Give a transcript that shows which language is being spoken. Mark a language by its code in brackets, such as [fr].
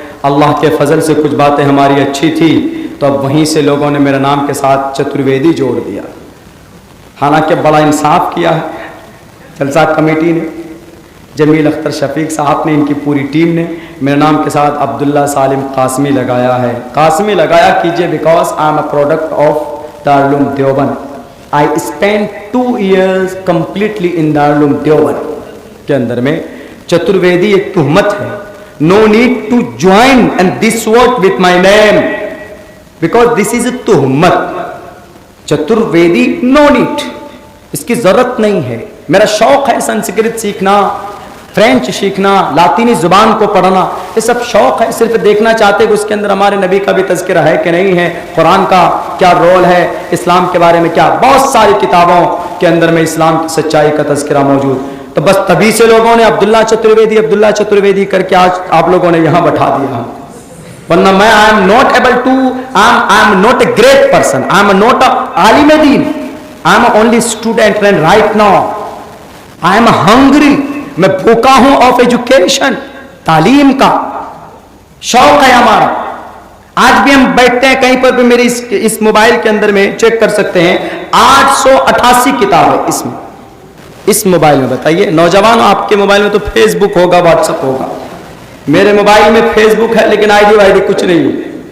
[ur] اللہ کے فضل سے کچھ باتیں ہماری اچھی تھی, تو اب وہیں سے لوگوں نے میرے نام کے ساتھ چترویدی جوڑ دیا. حالانکہ بڑا انصاف کیا ہے جلسہ کمیٹی نے, جمیل اختر شفیق صاحب نے, ان کی پوری ٹیم نے میرے نام کے ساتھ عبداللہ سالم قاسمی لگایا ہے. قاسمی لگایا کیجئے [en] Because I am a product of Darul Uloom Deoband. I spent 2 years completely in Darul Deoband [ur] کے اندر میں. چترویدی ایک تہمت ہے, [en] no need to join and this word with my name because this is a تہمت. [ur] چترویدی [en] no need, [ur] اس کی ضرورت نہیں ہے. میرا شوق ہے سنسکرت سیکھنا, فرینچ سیکھنا, لاطینی زبان کو پڑھنا, یہ سب شوق ہے. صرف دیکھنا چاہتے کہ اس کے اندر ہمارے نبی کا بھی تذکرہ ہے کہ نہیں ہے, قرآن کا کیا رول ہے, اسلام کے بارے میں کیا. بہت ساری کتابوں کے اندر میں اسلام کی سچائی کا تذکرہ موجود. تو بس تبھی سے لوگوں نے عبداللہ چترویدی کر کے آج آپ لوگوں نے یہاں بٹھا دیا. ورنہ میں [en] I am not able to, I am not a great person, I am not a عالم دین, I am only student and right now I am hungry. [ur] میں بھوکا ہوں [en] of education, [ur] تعلیم کا شوق ہے ہمارا. آج بھی ہم بیٹھتے ہیں کہیں پر بھی, میری اس موبائل کے اندر میں چیک کر سکتے ہیں 888 کتاب ہے اس موبائل میں. بتائیے نوجوانوں, آپ کے موبائل میں تو فیس بک ہوگا, واٹس ایپ ہوگا, میرے موبائل میں فیس بک ہے لیکن آئی ڈی کچھ نہیں ہے.